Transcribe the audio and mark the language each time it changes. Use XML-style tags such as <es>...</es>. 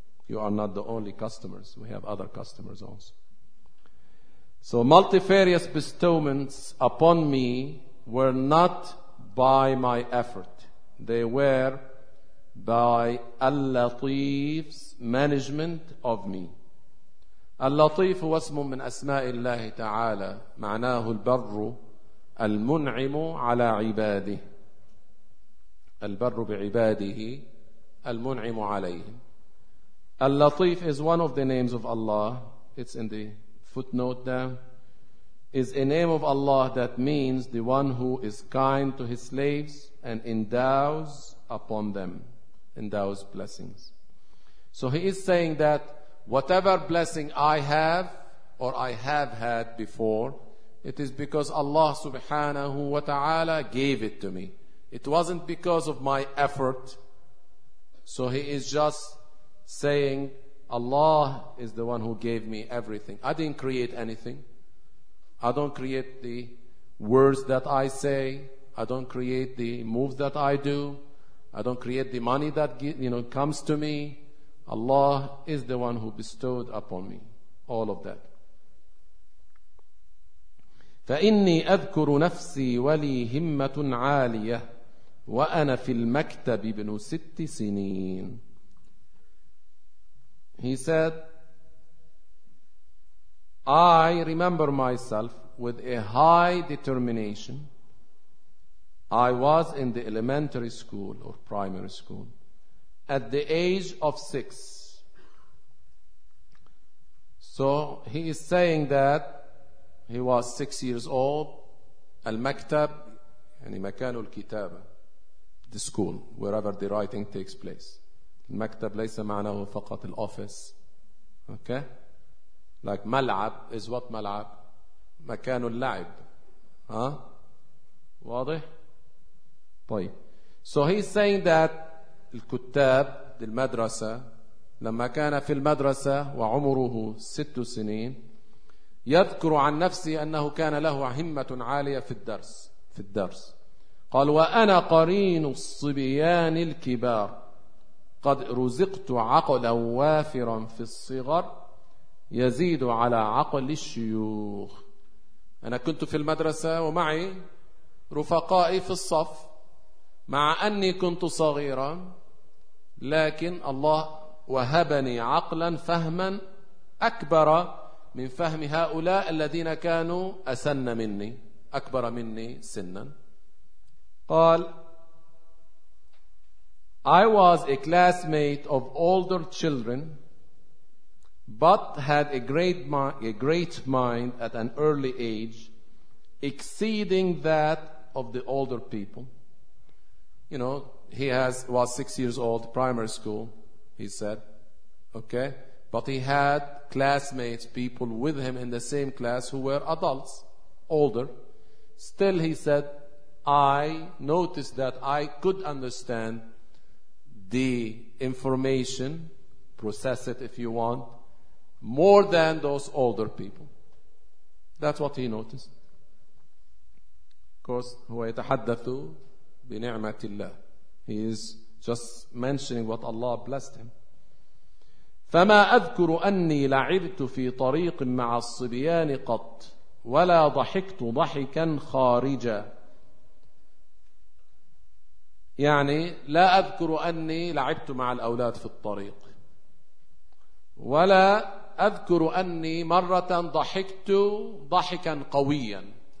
<en>You are not the only customers. We have other customers also. So multifarious bestowments upon me were not by my effort. They were by Al-Latif's management of me.</en> <ar>Al-Latif هو اسم من أسماء الله تعالى معناه البر المنعم على عباده البر بعباده المنعم عليهم.</ar> <en>Al-Latif is one of the names of Allah. It's in the footnote there. Is a name of Allah that means the one who is kind to his slaves and endows upon them, endows blessings. So he is saying that whatever blessing I have or I have had before, it is because Allah subhanahu wa ta'ala gave it to me. It wasn't because of my effort. So he is just saying Allah is the one who gave me everything. I didn't create anything. I don't create the words that I say. I don't create the moves that I do. I don't create the money that, you know, comes to me. Allah is the one who bestowed upon me all of that.</en> <ar>فإني أذكر نفسي ولي همة عالية وأنا في المكتب ابن ست سنين.</ar> <en>He said, I remember myself with a high determination. I was in the elementary school or primary school at the age of 6. So he is saying that he was 6 years old. Al-Maktab,</en> <ar>yani مكان الكتابة,</ar> <en>the school, wherever the writing takes place.</en> <ar>Al-Maktab ليس معناه فقط الoffice.</ar> <en>Okay? Like ملعب is what ملعب?</en> <ar>مكان اللعب. Huh? واضح? طيب.</ar> <en>So he's saying that</en> <ar>الكتاب للمدرسة لما كان في المدرسة وعمره 6 سنين يذكر عن نفسه أنه كان له همة عالية في الدرس. في الدرس قال وأنا قرين الصبيان الكبار قد رزقت عقلا وافرا في الصغر يزيد على عقل الشيوخ. أنا كنت في المدرسة ومعي رفقائي في الصف مع أني كنت صغيرا لكن الله وهبني عقلا فهما أكبر من فهم هؤلاء الذين كانوا أسن مني أكبر مني سنا.</ar> <en>قال I was a classmate of older children but had a great mind at an early age exceeding that of the older people. You know, he was 6 years old, primary school, he said. Okay? But he had classmates, people with him in the same class who were adults, older. Still, he said, I noticed that I could understand the information, process it if you want, more than those older people. That's what he noticed. Of course,</en> <ar>هو يتحدث بنعمة الله.</ar> <en>He is just mentioning what Allah blessed him.</en> <ar>فما أذكر أني لعبت في طريق مع الصبيان قط ولا ضحكت ضحكا خارجا. يعني لا أذكر أني لعبت مع الأولاد في الطريق ولا أذكر أني مرة ضحكت ضحكا قويا.</ar>